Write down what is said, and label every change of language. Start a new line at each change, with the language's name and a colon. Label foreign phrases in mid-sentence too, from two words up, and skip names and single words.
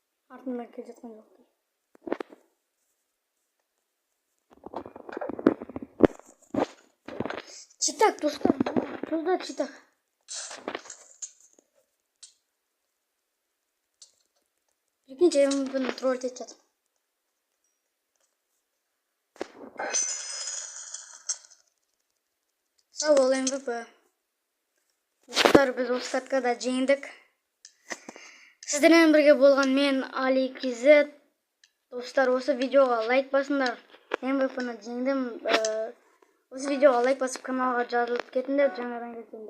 Kazakh: артымдан келе жатқан жоқ. Читак, достар, тузда читак.
Russian: Прикиньте, я ему буду троллить этот.
Kazakh: Sağ ol MVP. Достар, біз осы каткада жеңдік. Сіздермен бірге болған мен Али Кизет. Достар, осы видеоға лайк басыңдар. MVP-ны жеңдім. Осы видеоға лайк басып каналға жазылып кетіңдер, жаңадан келгендер.